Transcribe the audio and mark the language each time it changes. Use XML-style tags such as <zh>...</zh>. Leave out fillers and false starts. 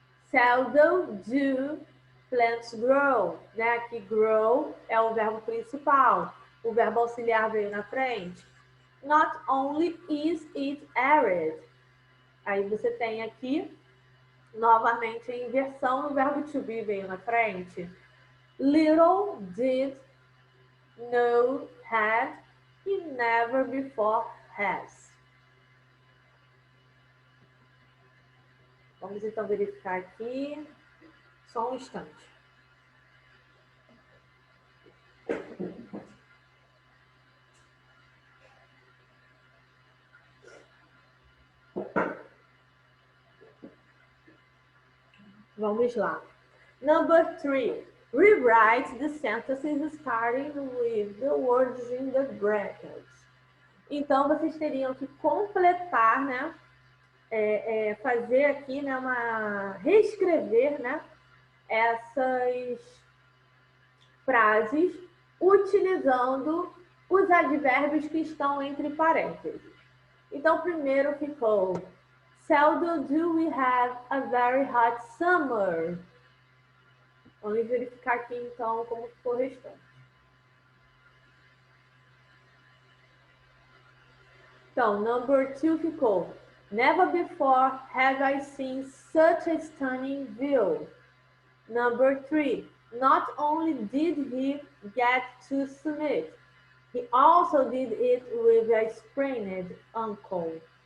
<en>Seldom do plants grow, né?</en> <pt>Aqui grow é o verbo principal. O verbo auxiliar veio na frente.</pt> <en>Not only is it arid.</en> <pt>Aí você tem aqui, novamente, a inversão no verbo to be veio na frente.</pt> <en>Little did know had he never before has.</en> <pt>Vamos então verificar aqui. Só um instante. Vamos lá.</pt> <en>Number 3. Rewrite the sentences starting with the words in the brackets.</en> <pt>Então, vocês teriam que completar, né? Fazer aqui, né? Reescrever, né? Essas frases utilizando os advérbios que estão entre parênteses. Então, primeiro ficou:</pt> <en>seldom do we have a very hot summer.</en> <pt>Vamos verificar aqui, então, como ficou o restante. Então,</pt> <en>number 2</en> <pt>ficou:</pt> <en>never before have I seen such a stunning view. Number 3, not only did he get to summit, he also did it with a sprained ankle.</en>